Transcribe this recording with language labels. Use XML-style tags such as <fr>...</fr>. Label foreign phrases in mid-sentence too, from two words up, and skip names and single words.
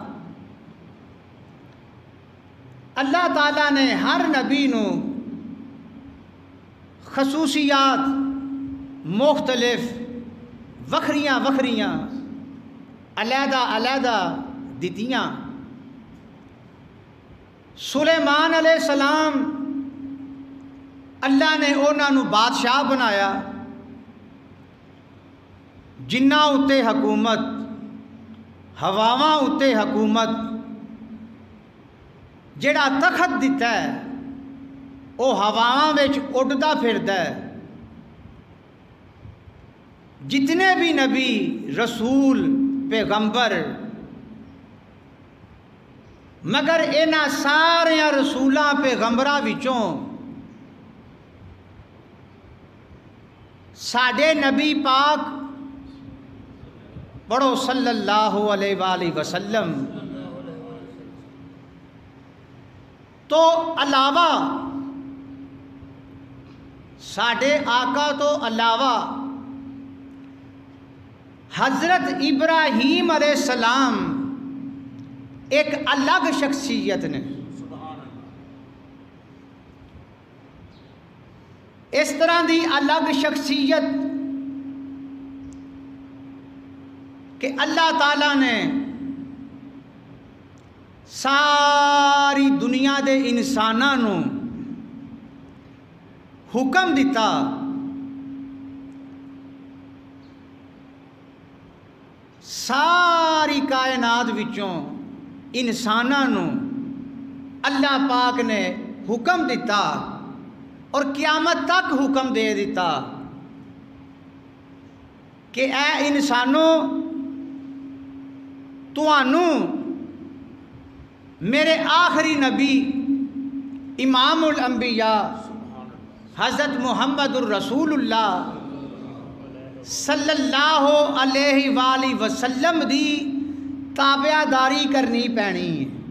<pa>اللہ تعالیٰ نے ہر نبی نو خصوصیات مختلف وکھریاں وکھریاں علیحدہ علیحدہ دتیاں۔ سلیمان علیہ السلام اللہ نے انہاں نو بادشاہ بنایا، جناں اتے حکومت، ہواواں اتے حکومت۔ جڑا تخت دیتا ہے وہ ہواواں وچ اڈدا پھردا ہے۔ جتنے بھی نبی رسول پیغمبر، مگر انہاں سارے رسولاں پیغمبراں وچوں ساڈے نبی پاک پڑھو صلی اللہ علیہ وآلہ وسلم تو علاوہ، ساڈے آقا تو علاوہ حضرت ابراہیم علیہ السلام ایک الگ شخصیت نے۔ اس طرح دی الگ شخصیت کہ اللہ تعالیٰ نے ساری دنیا دے انساناں نو حکم دیتا ساری کائنات وچوں انساناں نو اللہ پاک نے حکم دیتا اور قیامت تک حکم دے دیتا کہ اے انسانوں، تانوں میرے آخری نبی امام الانبیاء حضرت محمد الرسول اللہ صلی اللہ علیہ وآلہ وسلم دی تابعہ داری کرنی پینی ہے۔</pa>